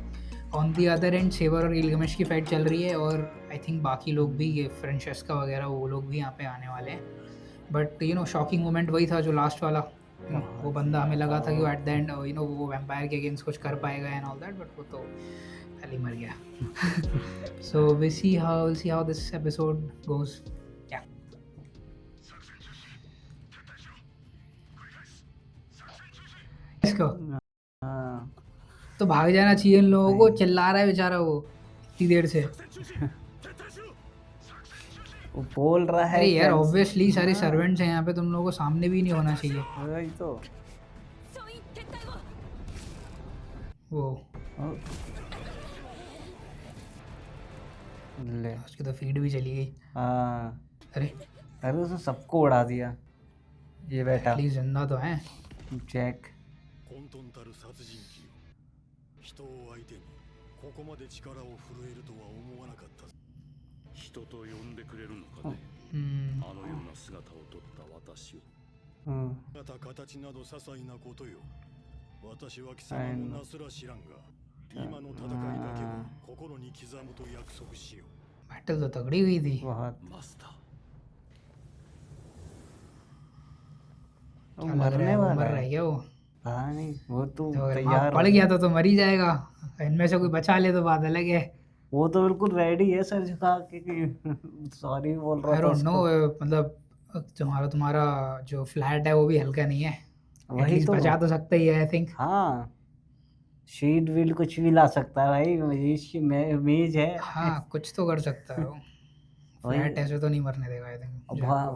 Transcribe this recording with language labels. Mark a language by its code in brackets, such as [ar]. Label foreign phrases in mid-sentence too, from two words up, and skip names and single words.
[en] on the other end [hi] सेवर और गिलगमेश की फाइट चल रही है और [en] I think [hi] बाकी लोग भी, ये फ्रेंचेस्का वगैरह वो लोग भी यहाँ पे आने वाले हैं। [en] but shocking moment [hi] वही था जो लास्ट वाला। वो बंदा हमें लगा था कि वो [en] at the end [hi] वो वैम्पायर के अगेंस्ट कुछ कर पाएगा [en] and all that, but [hi] वो तो पहले मर गया। [en] So we'll see how this episode goes. Yeah. [hi] इसको तो भाग जाना चाहिए इन लोगों को। चिल्ला रहा है बेचारा वो इतनी देर से। वो बोल रहा है अरे यार ऑब्वियसली सारे सर्वेंट्स हैं यहाँ पे, तुम लोगों को सामने भी नहीं होना चाहिए। वही तो वो ले उसकी तो फीड भी चली गई। अरे उसने सबको उड़ा दिया। ये बेटा एटलीस्ट जिंदा तो है जैक। [ja] 人を相手にここまで力を震えるとは思わなかった。人と呼んでくれるのかね。あのような姿をとった私を。また形など些細なことよ。私は貴様のなすら知らんが、今の戦いだけは心に刻むと約束しよう。 [hi] बैटल तो तगड़ी हुई थी। [ja] マスター。 [hi] मरने वाला मर रहा है क्या वो? हाँ नहीं, वो तो तैयार पड़ गया तो मर ही जाएगा। इनमें से कोई बचा ले तो बात अलग है। वो तो बिल्कुल रेडी है सर झुका के कि सॉरी बोल रहा [en] I don't know, [hi] मतलब तुम्हारा जो फ्लैट है वो भी हल्का नहीं है। वही तो बचा तो सकता ही है [en] I think. [hi] हाँ, शीट विल कुछ भी ला सकता है भाई, मेज है। हाँ कुछ तो कर सकता है वो। फ्लैट ऐसे तो नहीं मरने देगा [en] I think.